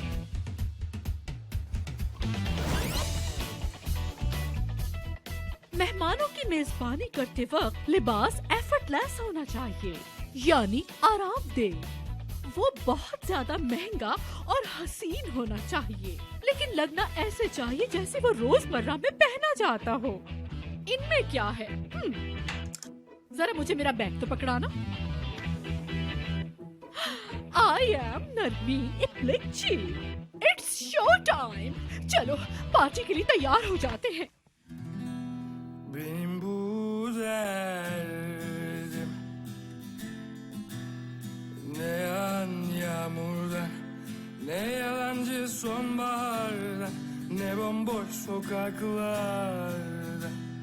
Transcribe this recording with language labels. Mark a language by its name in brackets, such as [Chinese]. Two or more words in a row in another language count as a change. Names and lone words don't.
[Hindi] मेहमानों की मेजबानी करते वक्त लिबास एफर्टलेस होना चाहिए, यानी आरामदेह। वो बहुत ज्यादा महंगा और हसीन होना चाहिए, लेकिन लगना ऐसे चाहिए जैसे वो रोजमर्रा में पहना जाता हो। इनमें क्या है? जरा मुझे मेरा बैग तो पकड़ाना। [English] I am नरमीन इप्लेची। It's show time। [Hindi] चलो पार्टी के लिए तैयार हो जाते हैं। [Turkish] Benim bu derdim ne yağan yağmurdan, ne yalancı sonbahardan, ne bomboş sokaklarda.